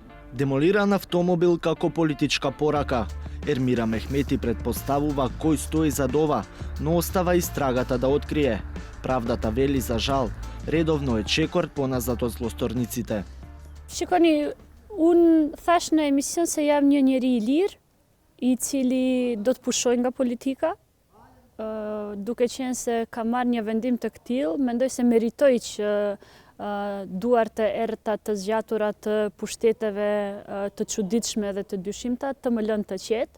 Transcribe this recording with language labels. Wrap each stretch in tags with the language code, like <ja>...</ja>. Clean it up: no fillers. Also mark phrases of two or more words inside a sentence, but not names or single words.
<mk>Демолиран автомобил како политичка порака. Ермира Мехмети предпоставува кој стои зад ова, но остава истрагата да открие. Правдата вели за жал, редовно е чекор поназад од злосторниците.</mk> <sq>Shikoni, unë thash në emision se jam një njeri I lirë, I cili do të pushoj nga politika, duke qenë se ka marrë një vendim të këtill, mendoj se meritoj që duart e errëta të zgjatura të pushteteve të çuditshme dhe të dyshimta të më lënë të qetë.</sq>